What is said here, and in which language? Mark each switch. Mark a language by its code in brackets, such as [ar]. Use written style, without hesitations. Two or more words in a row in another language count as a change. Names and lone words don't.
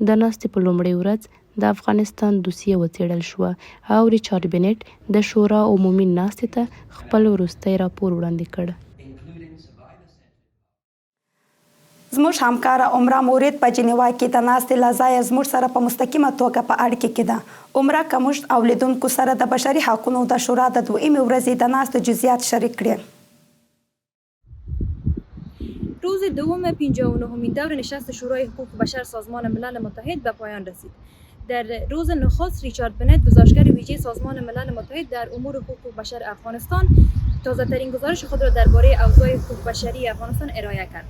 [ps] د ناستې په لومړۍ ورځ د افغانستان دوسیه وڅېړل شوه او ریچارډ بنټ د شورا عمومي ناستې ته خپل وروستی راپور وړاندې کړ. زموږ همکاره عمره مورید په جنیوا کې د ناستې له ځایه زموږ سره په مستقیمه توګه په اړیکه کې ده. عمره که موږ او لیدونکو سره د بشري حقونو د شورا د 2مې ورځې د ناستې جزئیات شریک کړي. [fa] روز دوم 59مین دور نشست شورای حقوق بشر سازمان ملل متحد به پایان رسید. در روز نخست ریچارد بنت گزارشگر ویژه سازمان ملل متحد در امور حقوق بشر افغانستان تازه ترین گزارش خود را درباره اوضاع حقوق بشری افغانستان ارائه کرد.